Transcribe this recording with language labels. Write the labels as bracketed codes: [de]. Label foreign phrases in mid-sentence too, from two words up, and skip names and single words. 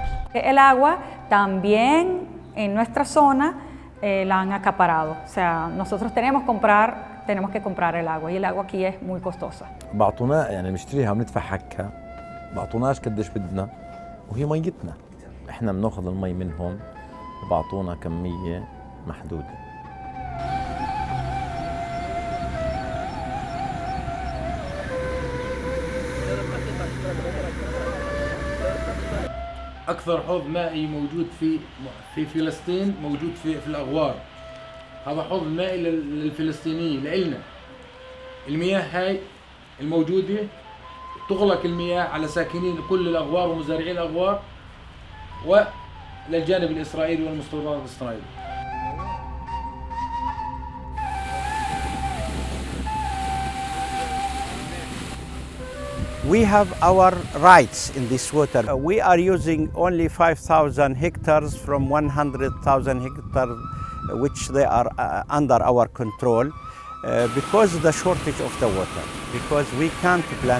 [es] El agua también en nuestra zona la han acaparado. O sea, nosotros tenemos que comprar el agua y el agua aquí es muy costosa. [ar] بعطونا يعني نشتريها وندفع حقها، بعطوناش قديش بدنا وهي ميتنا. احنا بناخذ المي منهم وبعطونا كمية محدودة. أكثر حوض مائي موجود في فلسطين موجود في الأغوار. هذا حوض مائي للفلسطينيين لإلنا. المياه هاي الموجودة تغلق المياه على ساكنين كل الأغوار ومزارعين الأغوار وللجانب الإسرائيلي والمستوطنات الإسرائيلية. [en] We have our rights in this water. We are using only 5,000 hectares from 100,000 hectares, which they are under our control, because of the shortage of the water, because we can't plant.